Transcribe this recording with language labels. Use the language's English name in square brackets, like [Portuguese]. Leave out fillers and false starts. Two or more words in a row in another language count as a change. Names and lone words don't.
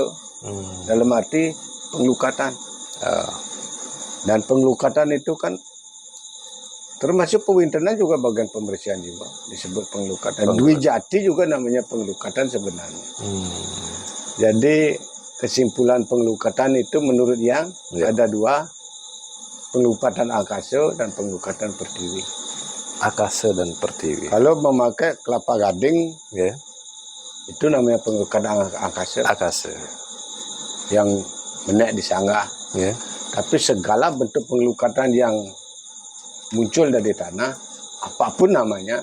[Indonesian] Dalam arti pengelukatan. Dan pengelukatan itu kan termasuk pewintenan juga bagian pembersihan jiwa, disebut pengelukatan. Dwi Jati juga namanya pengelukatan sebenarnya. Jadi kesimpulan pengelukatan itu menurut yang ada dua, pengelukatan Akasa dan pengelukatan Pertiwi. Akasa dan Pertiwi. Kalau memakai kelapa gading, Ya, itu namanya pengelukatan Akasa Akasa. yang menek di sangga. Ya, Tapi segala bentuk pengelukatan yang muncul dari tanah, apapun namanya,